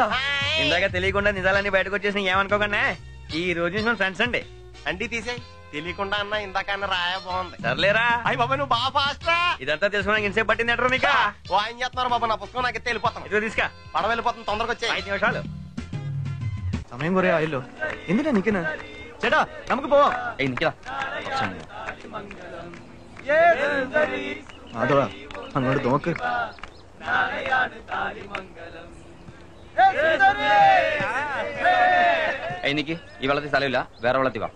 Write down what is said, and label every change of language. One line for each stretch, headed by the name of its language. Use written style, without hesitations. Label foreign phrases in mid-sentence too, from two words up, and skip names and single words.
Telugu: ఇందాక తెలియకుండా నిజాలన్నీ బయటకు వచ్చేసి ఏమనుకోకుండా ఈ రోజు నుంచి మన ఫ్రెండ్స్ అండి. అండి తీసేయ్. తెలియకుండా అన్న ఇందాక అన్న రాయ బాగుంది. సర్లేరా. అయ్యి బాబా నువ్వు బాగా ఫాస్ట్ రా. ఇదంతా తెలుసుకోవడానికి ఇంతసేపు పట్టింది ఎట్రా నీకు? ఏం చేస్తున్నారు బాబా? నా పుస్తకం నాకు ఎత్తే వెళ్ళిపోతాను. ఇదిగో తీసుకా. పడవ వెళ్ళిపోతాను, తొందరగా వచ్చే.
Malayalam: 5 నిమిషాలు സമയം കുറെ ആയല്ലോ. എന്തിനാ നിക്കുന്ന? ചേട്ടാ നമുക്ക് പോവാം. നിക്കടാ, അതോടാ അങ്ങോട്ട് നോക്ക്. എനിക്ക് ഈ വെള്ളത്തിൽ സ്ഥലമില്ല, വേറെ വെള്ളത്തിൽ വാ.